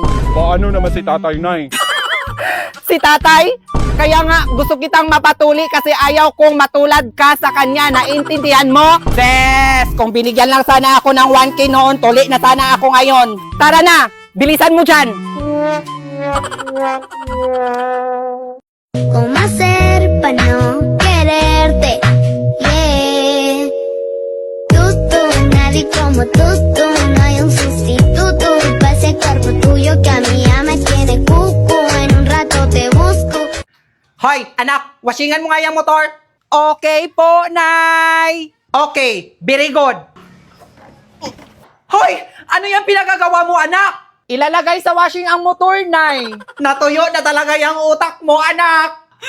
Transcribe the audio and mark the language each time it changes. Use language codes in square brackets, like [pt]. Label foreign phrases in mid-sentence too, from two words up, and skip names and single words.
[tl] Paano naman si Tatay, Nay? Si tatay? Kaya nga, gusto kitang mapatuli kasi ayaw kong matulad ka sa kanya. Naintindihan mo? Bes, kung binigyan lang sana ako ng 1K noon, tuli na sana ako ngayon. Tara na, bilisan mo dyan. [es] ¿Cómo hacer para no quererte? [en] Yeah. [es] Tú, nadie como tú, no hay un sustituto para ese cuerpo tuyo que a mí ya me tiene cucu. En un rato te busco. [tl] Hoy, anak, washingan mo nga yung motor. [en] Okay [tl] po, Nay. [en] Okay, very good. Hoy! [tl] Ano yung pinagagawa mo, anak? Ilalagay sa washing ang motor, Nay. Natuyo na talaga yung utak mo, anak.